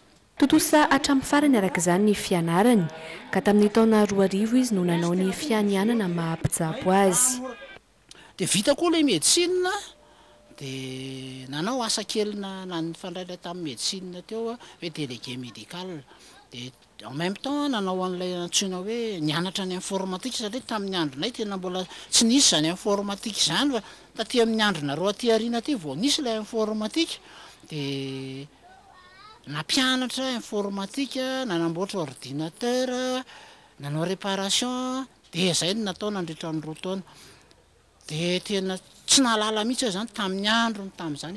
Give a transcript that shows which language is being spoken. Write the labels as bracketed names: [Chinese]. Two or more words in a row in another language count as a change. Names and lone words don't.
[Malagasy] Totosa hatramin'ny farany araka izany ny fianarany ka tamin'ny taona 2000 izy no nanao ny fianianana maha-mpitsabo azy. Dia vita koa [French] le médecine [Malagasy] dia nanao asa kely na nifandraitra tamin'ny médecine teo hoe [French] délégué médical [Malagasy] dia [French] en même temps [Malagasy] nanao an'ilay antsoina hoe nianatra ny informatique satria tamin'ny andronay tena mbola tsy nisy zany informatique zany fa taty amin'ny androna roa aty aoriana aty vao nisy ilay informatique dia nampianatra informatique nanamboatra ordinateur nanao réparation dia zay no natao nandritra ny 2 taona dia tena tsy nahalala mihitsy zany tamin'ny androny tamin'izany